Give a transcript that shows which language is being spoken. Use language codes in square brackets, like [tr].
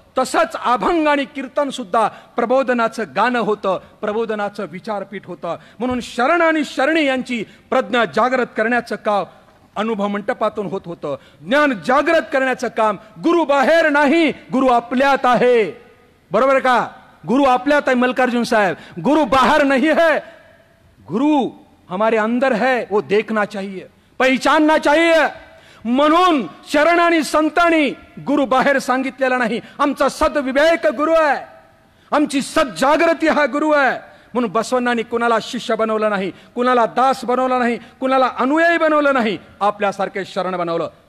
[mr] तसंच अभंग आणि कीर्तन सुद्धा प्रबोधनाचं गाणं होतं, प्रबोधनाचं विचारपीठ होतं. म्हणून शरण आणि शरणी यांची प्रज्ञा जागृत करण्याचं काम अनुभव मंडपातून होत होतं. ज्ञान जागृत करण्याचं काम गुरु बाहेर नाही, गुरु आपल्यात आहे. बरोबर का? गुरु आपल्यात आहे. [hi] मल्लिकार्जुन साहेब, गुरु बाहर नहीं है, गुरु हमारे अंदर है. वो देखना चाहिए, पहचानना चाहिए. [mr] म्हणून शरण आणि संतांनी गुरु बाहेर सांगितलेला नाही. आमचा सद्विवेक गुरु आहे, आमची सज्जागृती हा गुरु आहे. म्हणून बसवण्णांनी कुणाला शिष्य बनवलं नाही, कुणाला दास बनवलं नाही, कुणाला अनुयायी बनवलं नाही, आपल्यासारखे शरण बनवलं.